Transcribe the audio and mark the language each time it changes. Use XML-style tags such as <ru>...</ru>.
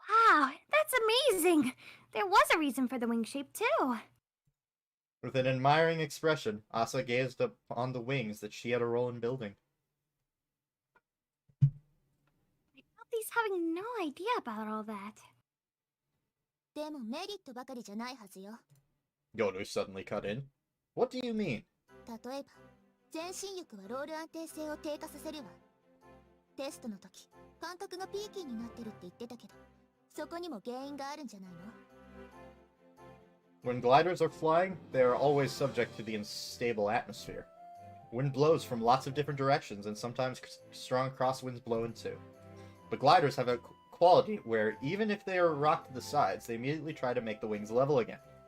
<en>Wow, that's amazing. There was a reason for the wing shape, too. With an admiring expression, Asa gazed upon the wings that she had a role in building. He's having no idea about all that.</en> <ja>でもメリットばかりじゃないはずよ。</ja> <en>Yoru suddenly cut in. What do you mean?</en> <ja>例えば前進力はロール安定性を低下させるわ。テストの時感覚がピーキーになってるって言ってたけど、そこにも原因があるんじゃないの？</ja> <en>When gliders are flying, they are always subject to the unstable atmosphere. Wind blows from lots of different directions, and sometimes strong crosswinds blow in too. But gliders have a quality where, even if they are rocked to the sides, they immediately try to make the wings level again.</en>